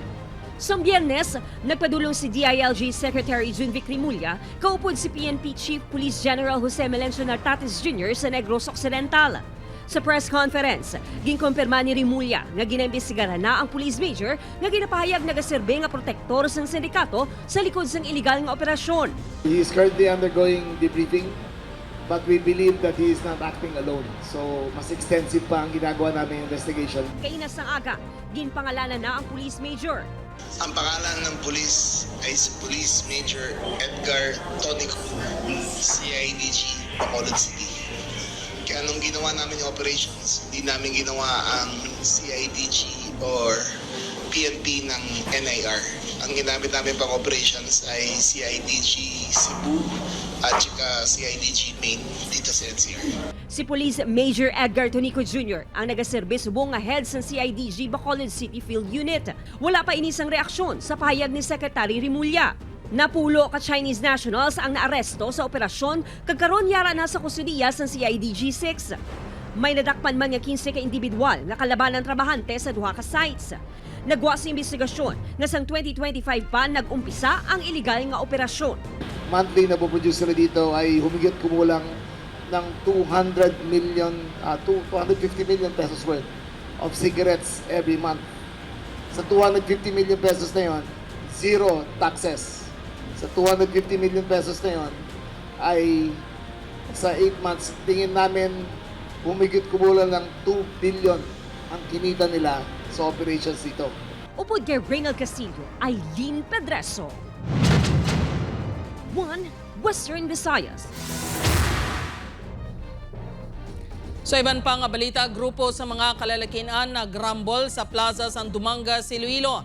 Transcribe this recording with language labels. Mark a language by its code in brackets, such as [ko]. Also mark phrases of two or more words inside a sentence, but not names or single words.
[hil] Sa Biyernes, nagpadulong si DILG Secretary Junvic Rimulya, kaupod si PNP Chief Police General Jose Melencio Nartates Jr. sa Negros Occidental. Sa press conference, ginkumpirma ni Rimulya nga ginaimbestigahan na ang Police Major nga ginapahayag nagaserbe nga protektor sang sindikato sa likod sang iligal nga operasyon. [en] He is currently undergoing debriefing, but we believe that he is not acting alone. [tl] So, mas extensive pa ang ginagawa namin investigation. Kainas ng aga, ginpangalanan na ang Police Major. Ang pangalan ng police ay si Police Major Edgar Tonico, CIDG, Bacolod City. Kaya nung ginawa namin yung operations, hindi namin ginawa ang CIDG or PNP ng NIR. Ang ginamit namin pang operations ay CIDG Cebu at saka CIDG Main dito sa NCR. [hil] Si Police Major Edgar Tonico Jr. ang nagaserbe subong nga head sa CIDG Bacolod City Field Unit. Wala pa inisang reaksyon sa pahayag ni Secretary Rimulya. Napulo ka Chinese nationals ang naaresto sa operasyon kagkaron yara na sa kustudiya sa CIDG-6. May nadakpan man nga 15 ka individual nga kalaban ng trabahante sa duha ka sites. Nagwa sa investigasyon nga sang 2025 pa nag-umpisa ang illegal nga operasyon. [tl] Monthly na po-produce nila dito ay humigit kumulang ng 250 million [en] pesos worth of cigarettes every month. [tl] Sa 250 million pesos na yon, [en] zero taxes. [tl] Sa 250 million pesos na yon ay sa 8 months, tingin namin humigit kumulang ng 2 billion ang kinita nila sa operations dito. [hil] Upod kay Reynald Castillo, Aileen Pedreso. 1 Western Visayas. Sa iban pang balita, grupo sa mga kalalakian nagrambol sa plaza San Dumangas, Iloilo.